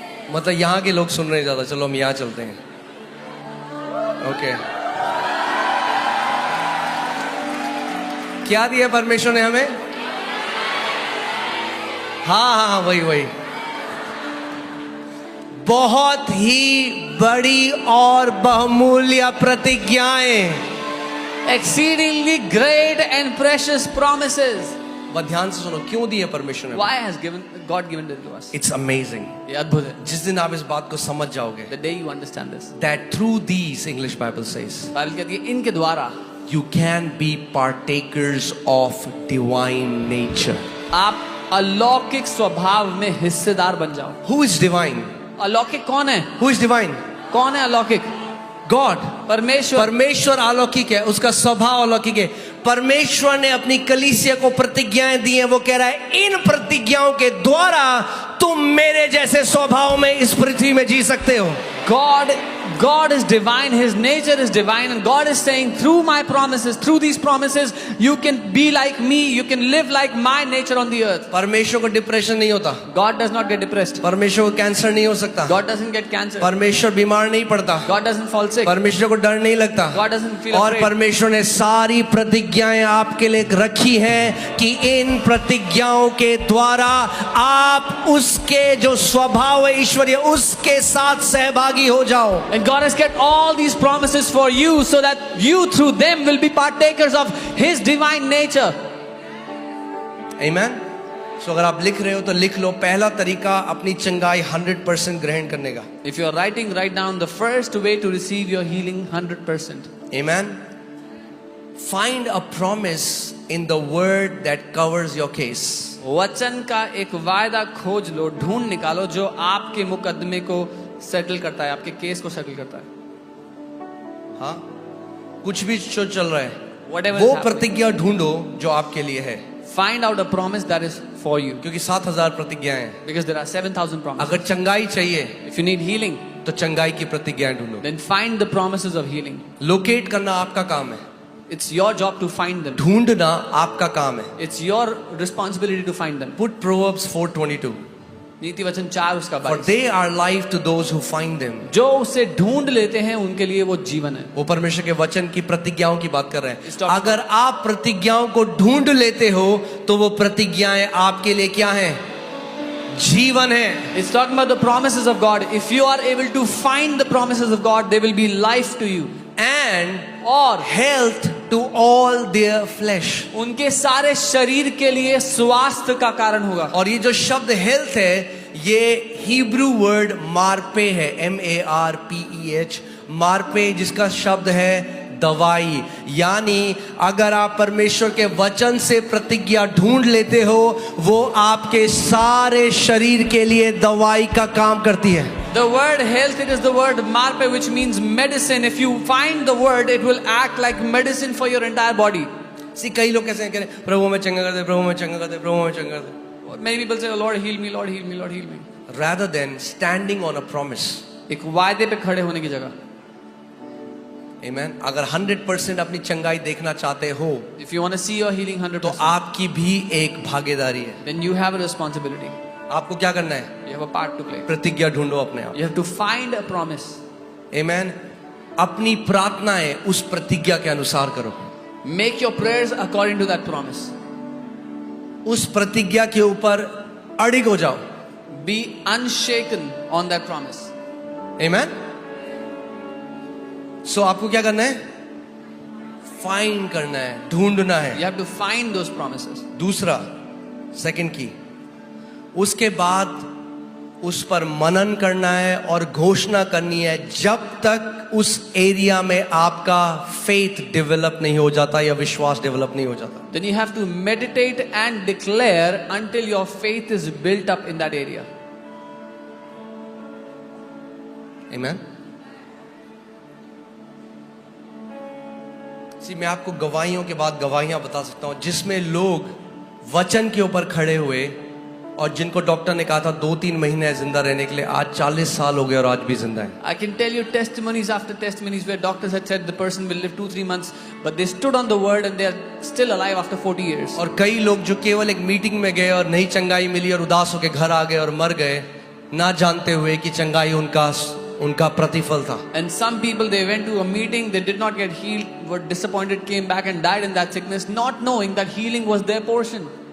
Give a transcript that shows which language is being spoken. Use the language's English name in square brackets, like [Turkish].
[Hindi] मतलब यहां के लोग सुन रहे हैं ज्यादा. चलो हम यहां चलते हैं. ओके, क्या दिया परमेश्वर ने हमें? हाँ, वही बहुत ही बड़ी और बहुमूल्य प्रतिज्ञाएं. [English] Exceedingly great and precious promises. [Hindi] वह ध्यान से सुनो, क्यों दी है परमेश्वर ने? [English] Why has God given it to us? It's amazing. [Hindi] ये अद्भुत है. जिस दिन आप इस बात को समझ जाओगे, [English] The day you understand this. that through these, English Bible says, [Hindi] Bible कहती है इनके द्वारा [English] you can be partakers of divine nature. [Hindi] आप अलौकिक स्वभाव में हिस्सेदार बन जाओ. [English] Who is divine? [Hindi] अलौकिक कौन है? [English] Who is divine? [Hindi] कौन है अलौकिक? [English] God. [Hindi] परमेश्वर. परमेश्वर अलौकिक है, उसका स्वभाव अलौकिक है. परमेश्वर ने अपनी कलीसिया को प्रतिज्ञाएं दी हैं. वो कह रहा है इन प्रतिज्ञाओं के द्वारा तुम मेरे जैसे स्वभाव में इस पृथ्वी में जी सकते हो. [English] God is divine, His nature is divine, and God is saying through my promises, through these promises, you can be like me, you can live like my nature on the earth. [Hindi] परमेश्वर को depression नहीं होता. [English] God does not get depressed. [Hindi] परमेश्वर को cancer नहीं हो सकता. [English] God doesn't get cancer. [Hindi] परमेश्वर बीमार नहीं पड़ता. [English] God doesn't fall sick. [Hindi] परमेश्वर को डर नहीं लगता. [English] God doesn't feel [Hindi] और [English] afraid. [Hindi] परमेश्वर ने सारी प्रतिज्ञाएं आपके लिए रखी हैं कि इन प्रतिज्ञाओं के द्वारा आप उसके जो स्वभाव है ईश्वरीय उसके साथ सहभागी हो जाओ. [English] And God has kept all these promises for you so that you through them will be partakers of His divine nature. Amen. [Hindi] So अगर आप लिख रहे हो तो लिख लो, पहला तरीका अपनी चंगाई 100% ग्रहण करने का. [English] If you are writing, write down the first way to receive your healing 100%. Amen. Find a promise in the word that covers your case. [Hindi] वचन का एक वायदा खोज लो, ढूंढ निकालो जो आपके मुकदमे को सेटल करता है, आपके केस को सेटल करता है. हाँ, कुछ भी जो चल रहा है, [English] Whatever [Hindi] वो [English] is happening. [Hindi] प्रतिज्ञा ढूंढो जो आपके लिए है. [English] Find out a promise that is for you. [Hindi] क्योंकि 7,000 प्रतिज्ञाएं हैं. [English] Because there are 7,000 promises. [Hindi] अगर चंगाई चाहिए [English] If you need healing, [Hindi] तो चंगाई की प्रतिज्ञाएं ढूंढो. [English] then find the promises of healing. [Hindi] Locate करना आपका काम है, [English] It's your job to find them. [Hindi] ढूंढना आपका काम है. [English] It's your responsibility to find them. Put Proverbs 4:22. [Hindi] नीति वचन 4 उसका [English] For 22. they are life to those who find them. [Hindi] जो उसे ढूंढ लेते हैं उनके लिए वो जीवन है. वो परमेश्वर के वचन की प्रतिज्ञाओं की बात कर रहे [English] It's [Hindi] हैं. [English] talking- [Hindi] अगर आप प्रतिज्ञाओं को ढूंढ लेते हो तो वो प्रतिज्ञाएं आपके लिए क्या हैं? जीवन है. [English] It's talking about the promises of God. If you are able to find the promises of God, they will be life to you. And [Hindi] और [English] health to all their flesh. [Hindi] उनके सारे शरीर के लिए स्वास्थ्य का कारण होगा. और ये जो शब्द हेल्थ है ये हिब्रू वर्ड मार्पे है, MARPEH. मार्पे जिसका शब्द है दवाई. यानी अगर आप परमेश्वर के वचन से प्रतिज्ञा ढूंढ लेते हो वो आपके सारे शरीर के लिए दवाई का काम करती है. [English] The word health, it is the word marpe, which means medicine. If you find the word, it will act like medicine for your entire body. [Hindi] सी कई लोग कैसे कह रहे हैं, प्रभु में चंगा कर दे, प्रभु में चंगा कर दे, प्रभु में चंगा कर दे. [English] Many people say, oh, Lord, heal me, Lord, heal me, Lord, heal me. Rather than standing on a promise. [Hindi] एक वायदे पे खड़े होने की जगह. [English] Amen. [Hindi] अगर 100% अपनी चंगाई देखना चाहते हो [English] If you want to see your healing [Hindi] तो [English] 100%, [Hindi] आपकी भी एक भागीदारी है. [English] then you have a responsibility. [Hindi] आपको क्या करना है? [English] You have a part to play. [Hindi] प्रतिज्ञा ढूंढो अपने आप. [English] You have to find a promise. Amen. [Hindi] अपनी प्रार्थनाएं उस प्रतिज्ञा के अनुसार करो. [English] Make your prayers according to that promise. [Hindi] उस प्रतिज्ञा के ऊपर अड़िग हो जाओ. [English] Be unshaken on that promise. Amen. [Hindi] So आपको क्या करना है? फाइंड करना है, ढूंढना है. [English] You have to find those promises. [Hindi] दूसरा, सेकंड की, उसके बाद उस पर मनन करना है और घोषणा करनी है जब तक उस एरिया में आपका फेथ डेवलप नहीं हो जाता या विश्वास डेवलप नहीं हो जाता. [English] Then you have to meditate and declare until your faith is built up in that area. Amen. [Hindi] मैं आपको गवाहियों के बाद गवाहियां बता सकता हूं जिसमें लोग वचन के ऊपर खड़े हुए और जिनको डॉक्टर ने कहा था 2-3 महीने जिंदा रहने के लिए, आज 40 साल हो गए और आज भी जिंदा है. [English] I can tell you testimonies after testimonies where doctors had said the person will live 2-3 months, but they stood on the word and they are still alive after 40 years. [Hindi] और कई लोग जो केवल एक मीटिंग में गए और नहीं चंगाई मिली और उदास होकर घर आ गए और मर गए, ना जानते हुए कि चंगाई उनका प्रतिफल था. [English] And some people, they went to a meeting, they did not get healed, were disappointed, came back and died in that sickness, not knowing that healing was their portion.